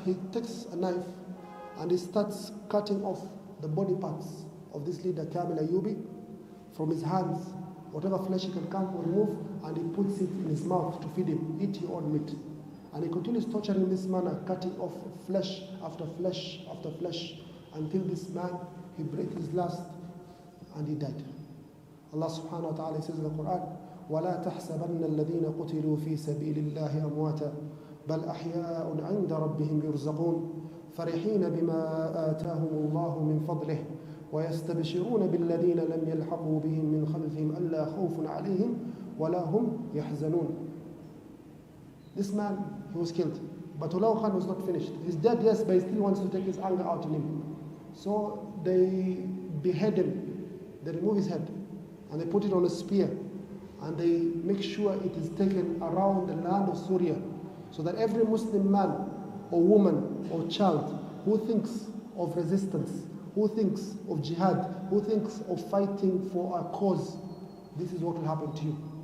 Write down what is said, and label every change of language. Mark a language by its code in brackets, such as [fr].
[en] He takes a knife and he starts cutting off the body parts of this leader, Kamil Ayyubi, from his hands. Whatever flesh he can come or remove, and he puts it in his mouth to feed him. Eat your own meat. And he continues torturing in this manner, cutting off flesh after flesh after flesh, until this man, he breathed his last and he died. Allah subhanahu wa ta'ala says in the Quran, [ar] وَلَا تَحْسَبَنَّ الَّذِينَ قُتِلُوا فِي سَبِيلِ اللَّهِ أَمْوَاتًا بَلْ أَحْيَاءٌ عِنْدَ رَبِّهِمْ يُرْزَقُونَ فَرِحِينَ بِمَا آتَاهُمُ اللَّهُ مِنْ فَضْلِهِ وَيَسْتَبْشِرُونَ بِالَّذِينَ لَمْ يَلْحَقُوا بِهِمْ مِنْ خَلْفِهِمْ أَلَّا خَوْفٌ عَلَيْهِمْ وَلَا هُمْ يَحْزَنُونَ. [en] This man, he was killed. But Hulagu Khan was not finished. He's dead, yes, but he still wants to take his anger out on him. So they behead him. They remove his head and they put it on a spear, and they make sure it is taken around the land of Syria, so that every Muslim man or woman or child who thinks of resistance, who thinks of jihad, who thinks of fighting for a cause, this is what will happen to you.